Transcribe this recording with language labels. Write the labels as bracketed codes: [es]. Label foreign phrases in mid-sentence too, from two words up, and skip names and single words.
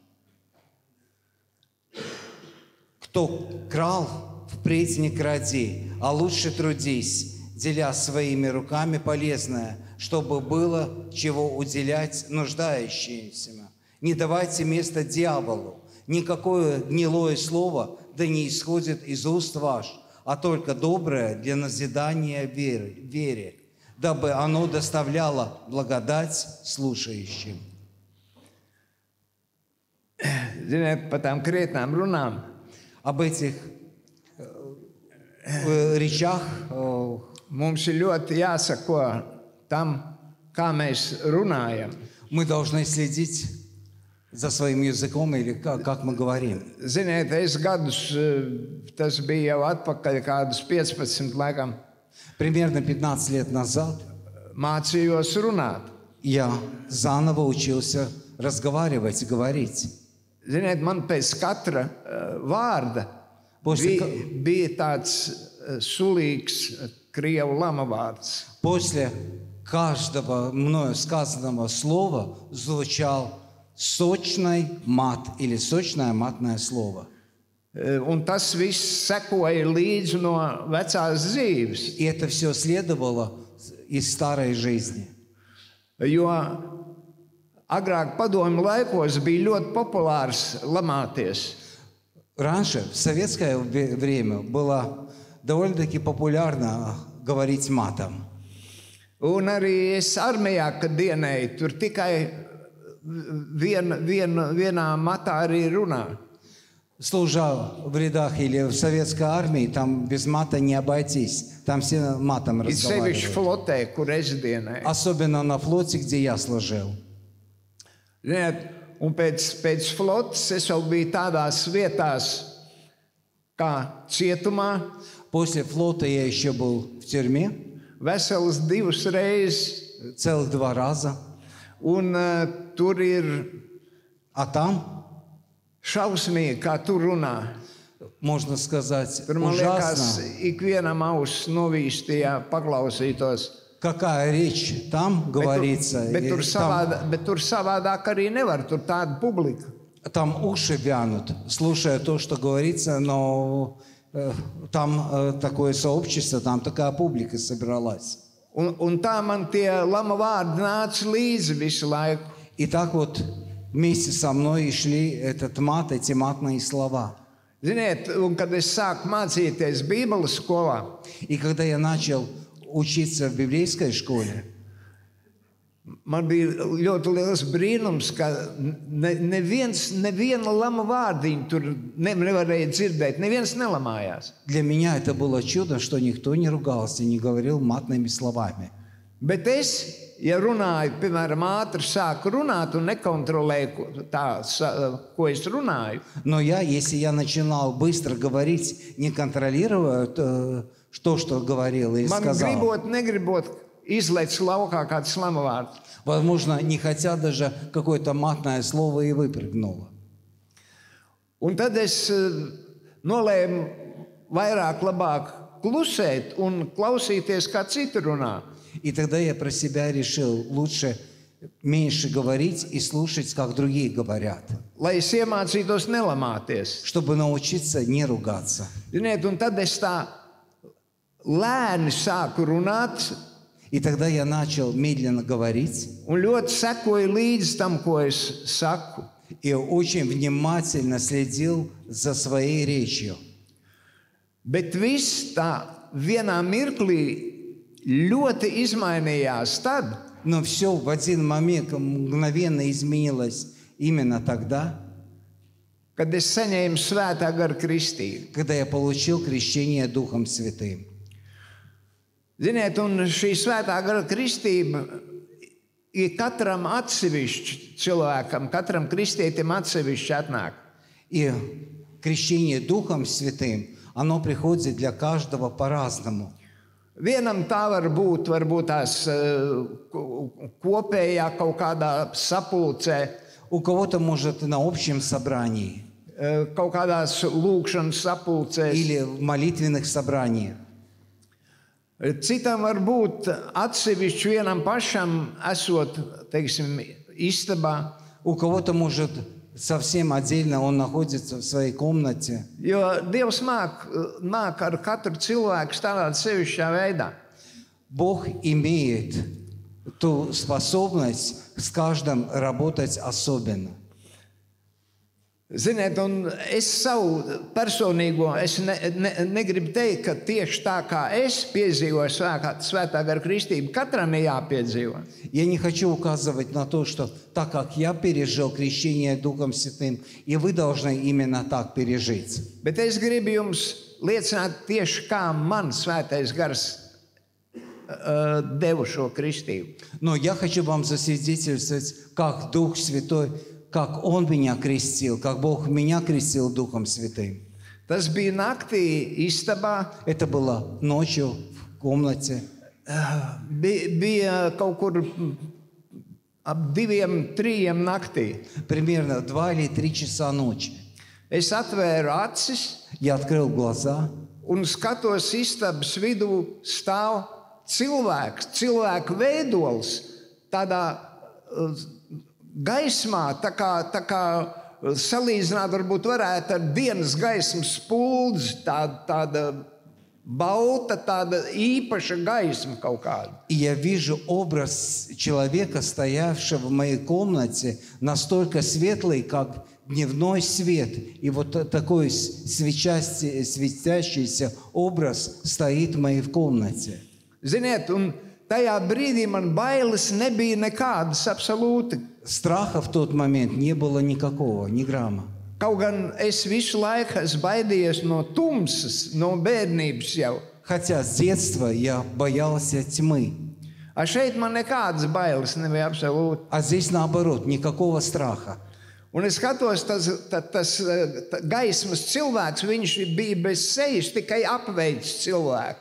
[ru] Кто крал, впредь не кради, а лучше трудись, деля своими руками полезное, чтобы было чего уделять нуждающимся. Не давайте место дьяволу, никакое гнилое слово да не исходит из уст ваш, а только доброе для назидания вере, дабы оно доставляло благодать слушающим. [lv] Ziniet, par tām krietnām runām. [ru] Об этих речах [lv] Mums ir ļoti jāsako tam, kā mēs runājam. [ru] мы должны следить за своим языком или как мы говорим. [lv] Ziniet, es gadus, tas bija jau atpakaļ, kādus 15 laikam, [ru] Примерно 15 лет назад [lv] mācījos runāt. [ru] я заново учился разговаривать, говорить. [lv] Ziniet, man pēc katra vārda bija tāds sulīgs krievu lama vārds. [ru] После каждого мною сказанного слова звучал сочный мат или сочное матное слово. [lv] Un tas viss sekoja līdzi no vecās dzīves. [ru] И это все следовало из старой жизни. [lv] Jo agrāk padomju laikos bija ļoti populārs lamāties. [ru] Раньше, в советское время, было довольно-таки популярно говорить матом. [lv] Un arī es armijā, kad dienēju, tur tikai vienā matā arī runā. [ru] Служа в рядах или в советской армии, там без мата не обойтись. Там все матом [lv] Ir sevišķi [ru] разговаривают. [lv] flotē, kur es dienēju. [ru] Особенно на флоте, где я служил. [lv] Ziniet, un pēc flotes es vēl biju tādās vietās, kā cietumā, [ru] После флота я еще был в тюрьме [lv] veselas 2 reizes, [ru] целых 2 раза. [lv] un tur ir [ru] А там, [lv] šausmīgi, kā tur runā. [ru] можно сказать, [lv] Tur man liekas, [ru] ужасно. [lv] ikvienam auss novīstījā paklausītos. [ru] Какая речь там говорится. [lv] Bet [ru] и [lv] tur savādāk arī nevar, tur tāda publika. [ru] Там уши вянут, слушая то, что говорится, но там такое сообщество, там такая публика собралась. [lv] Un tā man tie lama vārdi nāca līdzi visu laiku. [ru] И так вот вместе со мной и шли этот мат, эти матные слова. [lv] Ziniet, un kad es sāku mācīties Bībeles skolā, [ru] И когда я начал учиться в библейской школе, [lv] man bija ļoti liels brīnums, ka neviena lama vārdiņa tur nevarēja dzirdēt, neviens nelamājās. [ru] для меня это было чудо, что никто не ругался, не говорил матными словами. [lv] Bet es, ja runāju, piemēram, ātri sāku runāt un nekontrolēju tā, ko es runāju, [ru] Но если я начинал быстро говорить, не контролируя то, что говорил и [lv] man [ru] сказал, [lv] gribot, negribot izlaiž laukā kāds slamavārds. [ru] возможно, не хотя даже какое-то матное слово и выпрыгнуло. [lv] Un tad es nolēmu vairāk labāk klusēt un klausīties, kā citi runā. [ru] И тогда я про себя решил лучше меньше говорить и слушать, как другие говорят, [lv] Lai es iemācītos nelamāties. [ru] чтобы научиться не ругаться. [lv] Ziniet, un tad es tā lēni sāku runāt [ru] И тогда я начал медленно говорить [lv] un ļoti sekoju līdz tam, ko es saku. [ru] и очень внимательно следил за своей речью. [lv] Bet viss tā vienā mirklī ļoti izmainījās tad, [ru] Но все в один момент мгновенно изменилось именно тогда, [lv] kad es saņēmu svētā gara kristību. [ru] когда я получил крещение Духом Святым. [lv] Ziniet, un šī svētā gara kristība ir katram atsevišķi cilvēkam, katram kristietim atsevišķi atnāk. [ru] И крещение Духом Святым, оно приходит для каждого по-разному. [lv] Vienam tā var būt varbūt tās kopējā kaut kādā sapulcē, [ru] У кого-то, может, на общем собрании [lv] kaut kādās lūkšanas sapulcēs. [ru] или в молитвенных собраниях. [lv] Citam var būt atsevišķi vienam pašam, esot, teiksim, istabā. [ru] У кого-то, может, совсем отдельно он находится в своей комнате. [lv] Jo Dievs māk ar katru cilvēku strādāt sevišķā veidā. [ru] Бог имеет ту способность с каждым работать особенно. [lv] Ziniet, un es savu personīgo, es negribu teikt, ka tieši tā kā es piedzīvoju svētā gara kristību, katram ir jāpiedzīvo. [ru] Я не хочу указывать на то, что так как я пережил крещение Духом Святым, и вы должны именно так пережить. [lv] Bet es gribu jums liecināt tieši kā man svētais gars deva šo kristību. [ru] Но я хочу вам засвидетельствовать, как Дух Святой, как Он меня крестил, как Бог меня крестил Духом Святым. [lv] Tas bija naktī istabā, [ru] Это было ночью в комнате. [lv] bija kaut kur ap 2-3 naktī. [ru] Примерно 2 или 3 часа ночи. [lv] Es atvēru acis [ru] Я открыл глаза [lv] un skatos istabas vidū stāv cilvēku veidols tādā gaismā, tā kā salīdzināt varbūt varētu ar dienas gaismas spuldzi, tāda balta, tāda īpaša gaisma kaut kāda. [ru] и я вижу образ человека, стоявшего в моей комнате, настолько светлый, как дневной свет, и вот такой светящийся образ стоит в моей комнате. [lv] Ziniet, un tajā brīdī man bailes nebija nekādas absolūti. [ru] Страха в тот момент не было никакого, ни грамма. [lv] Kaut gan es visu laiku esmu baidījies no tumsas, no bērnības jau. [ru] Хотя с детства я боялся тьмы. [lv] A šeit man nekādas bailes nebija absolūti. [ru] А здесь наоборот, никакого страха. [lv] Un es skatos, tas gaismas cilvēks, viņš bija bez sejas, tikai apveids cilvēku.